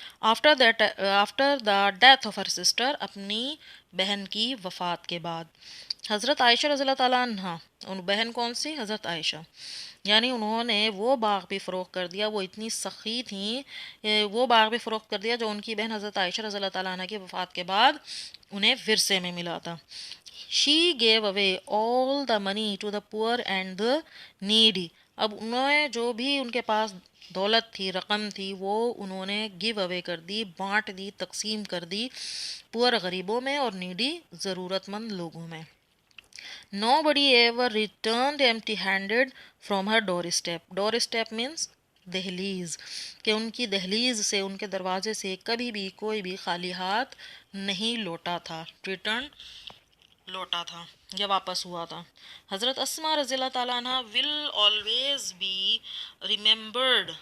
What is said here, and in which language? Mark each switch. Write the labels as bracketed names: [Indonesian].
[English] after the death of her sister [Urdu] اپنی بہن کی وفات کے بعد. حضرت عائشہ رضی اللہ تعالیٰ عنہ، ان بہن کون سی؟ حضرت عائشہ، یعنی انہوں نے وہ باغ بھی فروخت کر دیا، وہ اتنی سخی تھیں، وہ باغ بھی فروخت کر دیا جو ان کی بہن حضرت عائشہ رضی اللہ تعالیٰ عنہ کی وفات کے بعد انہیں ورثے میں ملا تھا. [English] She gave away all the money to the poor and the needy. [Urdu] اب انہوں نے جو بھی ان کے پاس دولت تھی، رقم تھی، وہ انہوں نے [English] gave away [Urdu] کر دی، بانٹ دی، تقسیم کر دی پور غریبوں میں اور نیڈی ضرورت مند لوگوں میں. [English] Nobody ever returned empty-handed from her doorstep. Doorstep means [Urdu] دہلیز، کہ ان کی دہلیز سے، ان کے دروازے سے کبھی بھی کوئی بھی خالی ہاتھ نہیں لوٹا تھا. ریٹرن لوٹا تھا یا واپس ہوا تھا. [English] حضرت اسما رضی اللہ تعالیٰ عنہ ول آلویز بی ریممبرڈ.